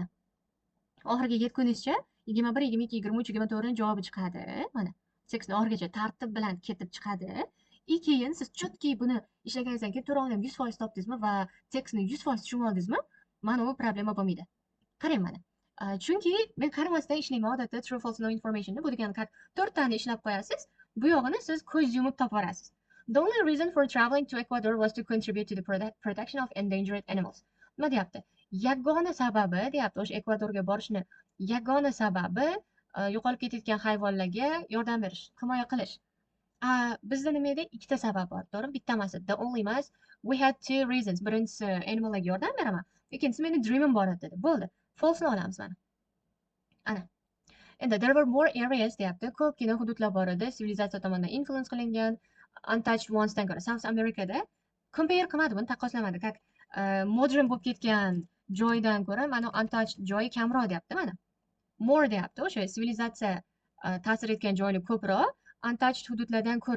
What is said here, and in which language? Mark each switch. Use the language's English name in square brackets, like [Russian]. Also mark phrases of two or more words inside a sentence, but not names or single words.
[Uzbek] Oxiriga yetgunizcha 21, 22, 23, 24 ni javobi chiqadi. Mana. Tekstni oxirigacha tartib bilan ketib chiqadi. Keyin siz chotki buni ishlaganingizdan keyin to'g'ri 100% topdingizmi va tekstni 100% tushunib oldingizmi? Mana u problema bo'lmaydi. Qarang mana. Chunki men qaramasdan ishlayman odatda [English] true false no information [Uzbek] bu degani 4 tani ishlab qo'yasiz. Bu yog'ini siz ko'z yumib topaverasiz. [English] The only reason for traveling to Ecuador was to contribute to the protection of endangered animals. [Uzbek] Nima deyapti? Yagona sababi deyapti, o'sha Ekvadorga borishni yagona sababi yo'qolib ketayotgan hayvonlarga yordam berish, himoya qilish. Bizda nima edi? Ikkita sabab bor, to'g'rimi? Bitta emas, [English] the only emas. We had 2 reasons. [Uzbek] Birinchisi animallarga yordam beraman. Ikkinchisi meni dreamim bor edi dedi. Bo'ldi. False'ni olamiz mana. Ana. Endi [English] there were more areas [Uzbek] deyapti. Ko'pgina hududlar bor edi. Sivilizatsiya tomonidan influence qilingan [English] untouched onesdan [Uzbek] ko'ra South Americada compare qilmadi, buni taqqoslamadi. Как modern bo'lib ketgan joydan ko'ra mana untouched joyi kamroq deyapti mana. More deyapti. O'sha sivilizatsiya ta'sir etgan joylar ko'proq untouched hududlardan ko'ra.